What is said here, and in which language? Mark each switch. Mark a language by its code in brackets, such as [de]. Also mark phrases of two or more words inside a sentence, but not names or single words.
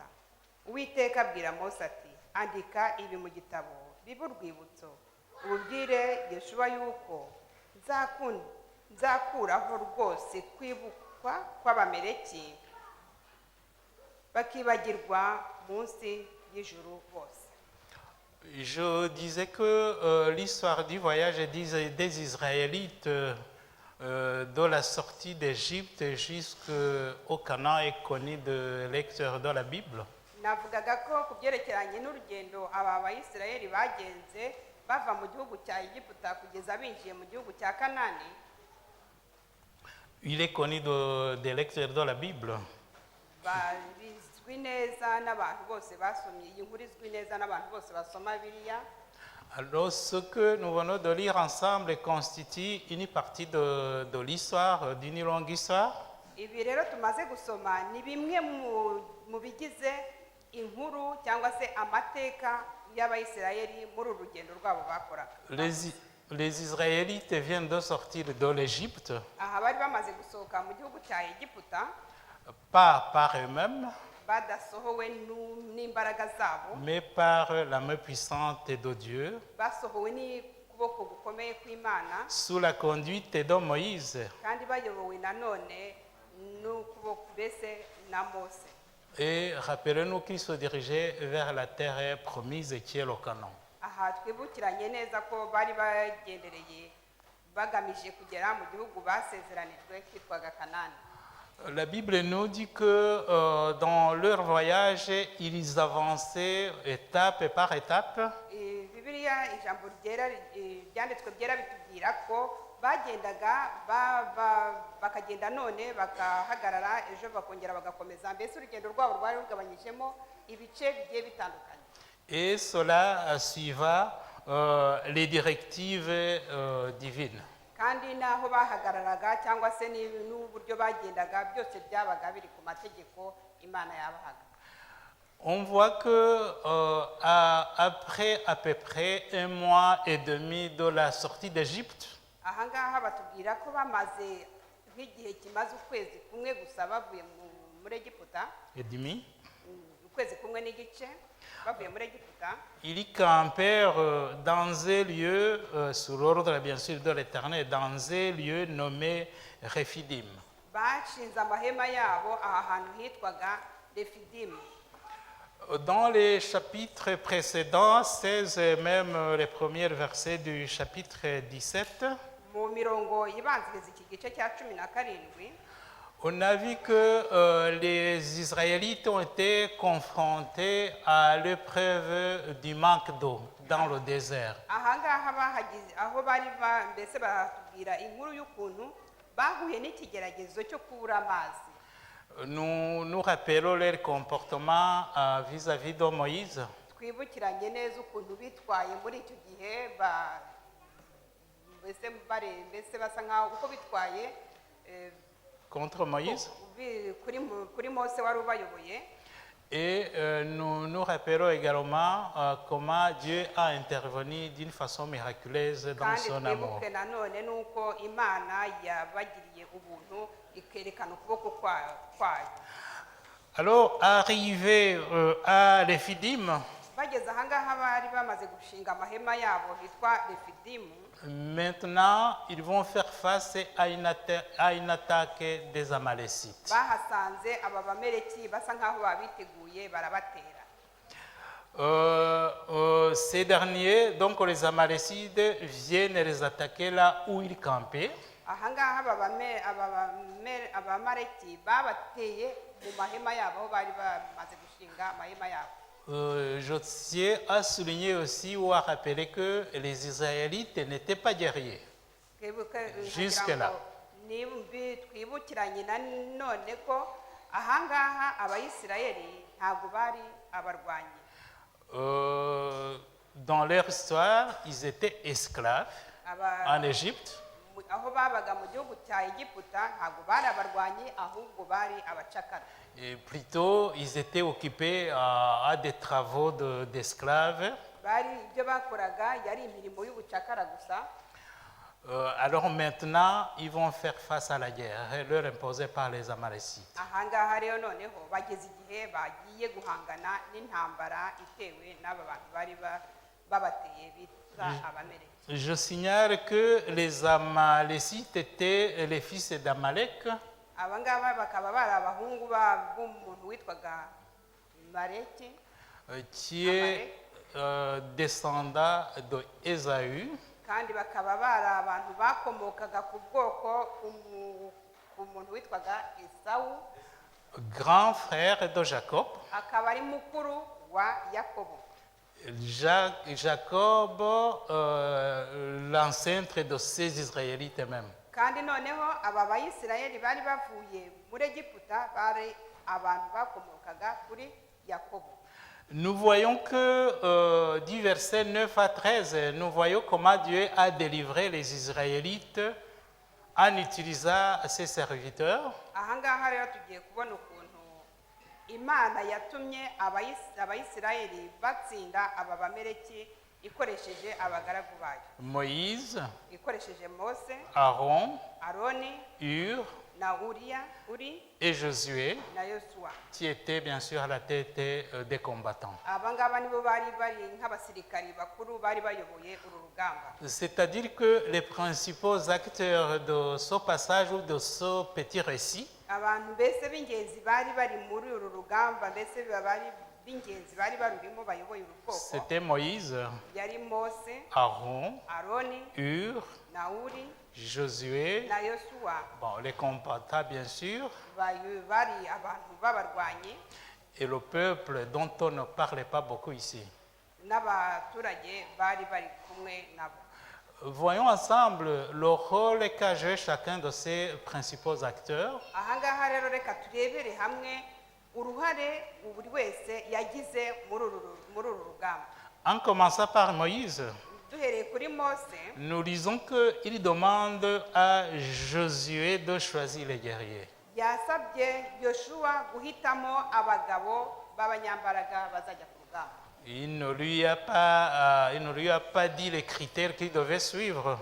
[rw] Uwiteka abwira Mose ati, andika ibi mu gitabo bibe urwibutso, ububwire Yosuwa yuko nzakuraho rwose kwibukwa kw'abameleki, bakibagirwa munsi y'ijuru bose. [fr] Je disais que l'histoire du voyage des Israélites de la sortie d'Égypte jusqu'au Canaan est connue de lecteurs dans la Bible. [rw] Navugaga ko ku byerekeranye n'urugendo aba bayisirayeli bagenze bava mu gihugu cya Egiputa kugeza binjiye mu gihugu cya Kanani. [fr] Il est connu des lecteurs dans la Bible. [rw] Bizwi neza n'abantu bose basomye iyi nkuru, izwi neza n'abantu bose basoma Bibiliya. [fr] Alors, ce que nous venons de lire ensemble constitue une partie de l'histoire, d'une longue histoire. [rw] Ibi rero tumaze gusoma ni bimwe mu bigize inkuru cyangwa se amateka y'abayisirayeli muri uru rugendo rwabo bakoraga. [fr] Les Israélites viennent de sortir de l'Égypte. [rw] Aha bari bamaze gusohoka mu gihugu cya Egiputa, [fr] Pas par eux-mêmes, [rw] badasohowe n'imbaraga zabo, [fr] mais par la main puissante de Dieu, [rw] basohowe n'ukuboko gukomeye kw'Imana, [fr] sous la conduite de Moïse. [rw] kandi bayobowe nanone n'ukuboko mbese na Mose. [fr] Et rappelez-nous qu'ils se dirigeaient vers la terre promise qui est le Canaan. [rw] Aha twibukiranye neza ko bari bagendereye bagamije kugera mu gihugu basezeranijwe kitwaga Kanani. [fr] La Bible nous dit que dans leur voyage, ils avançaient étape par étape. [rw] Bibiliya ijambo ryanditswe byera bitubwira ko bagendaga bakagenda none bakahagarara, ejo bakongera bagakomeza. Mbese urugendo rwabo rwari rugabanyijemo ibice bigiye bitandukanye. [fr] Et cela suivant les directives divines. [rw] Kandi naho bahagararaga cyangwa se n'uburyo bagendaga byose byabaga biri ku mategeko Imana yabahaga. [fr] On voit que après à peu près 1 mois et demi de la sortie d'Égypte, [rw] Aha ngaha batubwira ko bamaze nk'igihe kimaze ukwezi kumwe gusa bavuye muri Egiputa, ukwezi kumwe n'igice bavuye muri Egiputa. [fr] ils campèrent dans un lieu, sous l'ordre bien sûr de l'Éternel, dans un lieu nommé Rephidim. [rw] Bashinze amahema yabo aha hantu hitwaga Refidimu. [fr] Dans les chapitres précédents, 16 et même les premiers versets du chapitre 17, [rw] Mu mirongo ibanziriza iki gice cya 17, [fr] on a vu que les Israélites ont été confrontés à l'épreuve du manque d'eau dans le désert. [rw] aha ngaha bahagize aho bari mbese batubwira inkuru y'ukuntu bahuye n'ikigeragezo cyo kubura amazi. [fr] Nous rappelons leur comportement vis-à-vis de Moïse. [rw] Twibukiranye neza ukuntu bitwaye muri icyo gihe, mbese basa nkaho uko bitwaye [fr] Contre Moïse. [rw] kuri Mose wari ubayoboye. [fr] Et nous rappelons également comment Dieu a intervenu d'une façon miraculeuse dans [rw] kandi [fr] son amour. [rw] twibuke nanone nuko Imana yabagiriye ubuntu ikerekana ukuboko kwayo. [fr] Alors, arrivé à Rephidim, [rw] Bageze aha ngaha bari bamaze gushinga amahema yabo hitwa Refidimu. [fr] maintenant, ils vont faire face à une attaque des Amalécites. [rw] Bahasanze aba bameleki basa nkaho babiteguye barabatera. [fr] Ces derniers, donc les Amalécites, viennent les attaquer là où ils campaient. [rw] Aha ngaha abamaleki babateye mu mahema yabo aho bari bamaze gushinga amahema yabo. [fr] Josué a souligné aussi ou a rappelé que les Israélites n'étaient pas guerriers. Jusque là. [rw] twibukiranye na none ko ahangaha abayisirayeli ntabwo bari abarwanyi. [fr] Dans leur histoire, ils étaient esclaves en Égypte. [rw] Aho babaga mu gihugu cya Egiputa ntabwo bari abarwanyi ahubwo bari abacakara. [fr] Et plutôt, ils étaient occupés à des travaux d'esclaves. [rw] Bari ibyo bakoraga yari imirimo y'ubucakara gusa. [fr] Alors maintenant, ils vont faire face à la guerre leur imposée par les Amalécites. [rw] Ahangaha rero noneho bageze igihe bagiye guhangana n'intambara itewe n'aba bantu bari babateye bita Abameleki. [fr] Je signale que les Amalécites étaient les fils d'Amalek. [rw] Abangaba bakaba bari abahungu b'umuntu witwaga Maleki, [fr] qui est descendant d'Ésaü. [rw] kandi bakaba bari abantu bakomokaga ku bwoko ku muntu witwaga Esawu, [fr] grand frère de Jacob. [rw] akaba ari mukuru wa Yakobo. [fr] Jacob, l'ancêtre de ces Israélites même. [rw] Kandi noneho aba bayisirayeli bari bavuye muri Egiputa bari abantu bakomokaga kuri Yakobo. [fr] Nous voyons que du verset 9 à 13, nous voyons comment Dieu a délivré les Israélites en utilisant ses serviteurs. [rw] Ahangaha rero tugiye kubona ukuntu Imana yatumye abayisirayeli batsinda aba Bameleki ikoresheje abagaragu bayo. [fr] Moïse, [rw] Ikoresheje Mose, [fr] Aaron, [rw] Aroni [fr] Hur [rw] na Uri [fr] et Josué, [rw] na Yosuwa. [fr] qui étaient bien sûr à la tête des combattants. [rw] Abangaba nibo bari nk'abasirikari bakuru bari bayoboye uru rugamba. [fr] C'est-à-dire que les principaux acteurs de ce passage ou de ce petit récit, [rw] Abantu bese b'ingenzi bari muri uru rugamba, mbese bari b'ingenzi bari barurimo bayoboye uru bwoko. [fr] c'était Moïse, [rw] Yari Mose, [fr] Aaron, [rw] Aroni [fr] Hur, [rw] na Uri [fr] Josué, [rw] na Yosuwa. [fr] bon, les combattants bien sûr, [rw] Bari abantu b'abarwanyi [fr] et le peuple dont on ne parlait pas beaucoup ici. [rw] n'abaturage bari kumwe nabo. [fr] Voyons ensemble le rôle qu'a joué chacun de ces principaux acteurs. [rw] Ahangaha rero reka turebere hamwe uruhare buri wese yagize muri uru rugamba. [fr] En commençant par Moïse, [rw] Duhereye kuri Mose, [fr] nous lisons qu'il demande à Josué de choisir les guerriers. [rw] yasabye Yoshua guhitamo abagabo b'abanyambaraga bazajya ku rugamba. [fr] Il ne lui a pas dit les critères qu'il devait suivre.